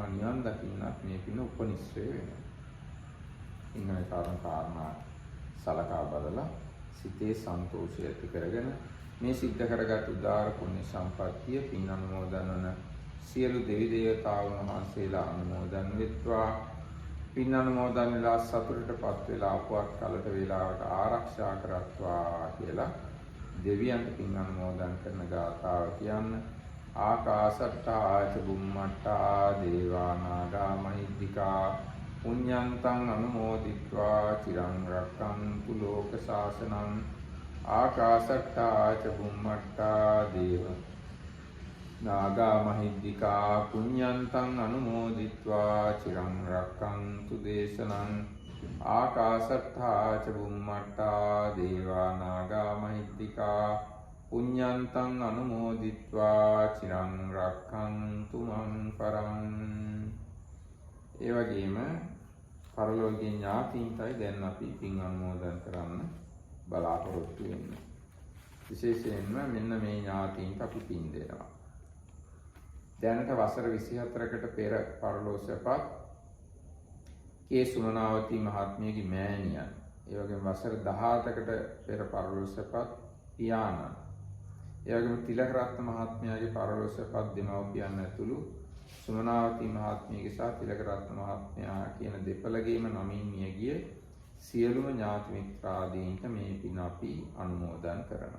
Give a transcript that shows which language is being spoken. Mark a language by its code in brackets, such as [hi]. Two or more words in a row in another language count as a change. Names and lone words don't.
[si] නිවන් දකින්නත් මේ පින උපනිශ්‍රය වෙනවා. ඉන්නේ කාරණා සලකා බලලා සිතේ සන්තෝෂය ඇති කරගෙන මේ සිද්ධ කරගත් උදාාර පුණ්‍ය සම්පත්තිය පින් අනුමෝදන් වන සියලු දෙවි දේවතාවුන් වහන්සේලා අනුමෝදන් වෙත්වා. පින් අනුමෝදන් වෙලා සතුටටපත් වෙලා අපවත් කලට වේලාවට ආරක්ෂා කරත්වා කියලා දෙවියන්ට පින් අනුමෝදන් කරන ගාථාව කියන්න. [pi] ආකාශට්ටා ච බුම්මට්ටා දේවා නාග මහිද්దికා පුඤ්ඤන්තං අනුමෝදිත්වා චිරං රක්ඛන්තු ලෝක ශාසනං. ආකාශට්ටා ච බුම්මට්ටා දේවා නාග මහිද්దికා පුඤ්ඤන්තං අනුමෝදිත්වා චිරං රක්ඛන්තු දේශනං. ආකාශට්ටා ච බුම්මට්ටා දේවා නාග මහිද්దికා පුඤ්ඤන්තං අනුමෝදිත්වා චිරං රක්ඛන්තු මං පරං. [si] ඒ වගේම පරලෝකීය ඥාතීන්ටයි දැන් අපි පින් අනුමෝදන් කරන්න බලාපොරොත්තු වෙන්නේ. විශේෂයෙන්ම මෙන්න මේ ඥාතීන්ට අපි පින් දෙනවා. දැනට වසර 24කට පෙර පරලෝසපත් කේ සුමනාවතී මහත්මියගේ මෑණියන්, ඒ වගේම වසර 17කට පෙර පරලෝසපත් පියාණන්, ඒ වගේම තිලකරත්න මහත්මයාගේ පරලෝසපත් දෙමව්පියන් ඇතුළු සුමනාවතී මහත්මියගේ සහ තිලකරත්න මහත්මයා කියන දෙපළගේම නමින් මියගිය සියලුම ඥාති මිත්‍රාදීන්ට මේ පින අපි අනුමෝදන් කරනවා.